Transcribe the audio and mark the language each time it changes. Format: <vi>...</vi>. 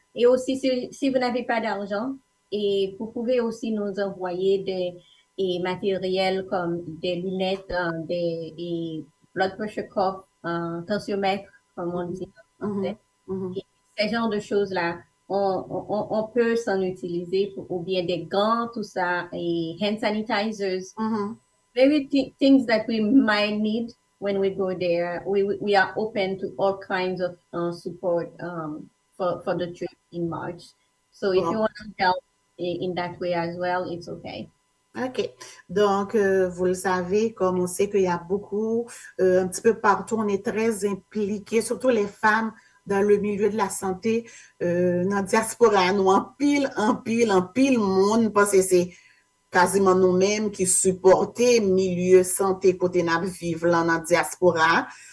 <fr>Et aussi, si vous n'avez pas d'argent, et vous pouvez aussi nous envoyer des matériels comme des lunettes, des</fr> <en>blood pressure cuff,</en> <fr>tensiomètre, comme on dit en français. Et ces genres de choses-là, on peut s'en utiliser ou bien des gants, tout ça, et</fr> <en>hand sanitizers. Maybe things that we might need when we go there. We are open to all kinds of support for the trip in March. So if you want to help in that way as well, it's okay. OK.</en> <fr>Donc, vous le savez, comme on sait qu'il y a beaucoup, un petit peu partout, on est très impliqués, surtout les femmes dans le milieu de la santé, dans la diaspora, nous, en pile monde, parce que c'est quasiment nous-mêmes qui supportons milieu santé côté nous vivre là dans la diaspora.</fr>